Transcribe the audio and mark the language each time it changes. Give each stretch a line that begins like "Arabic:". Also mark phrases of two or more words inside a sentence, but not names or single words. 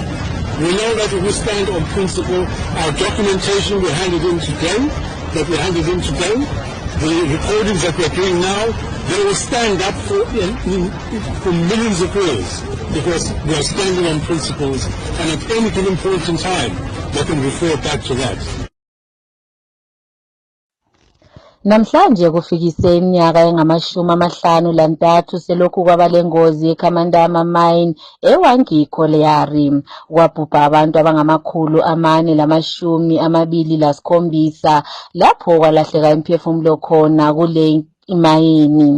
English: We know that if we stand on principle, our documentation we handed in today, the recordings that we're doing now, they will stand up for millions of years because we are standing on principles, and at any given point in time, they can refer back to that.
North Ndebele: Namhlanje kufikise iminyaka engama-53 selokhu kwaba lengozi eKhamandama Mine eWangi Colliery kwabhubha abantu abangama-427 lapho kwalahleka imiphefumulo khona kule imayini.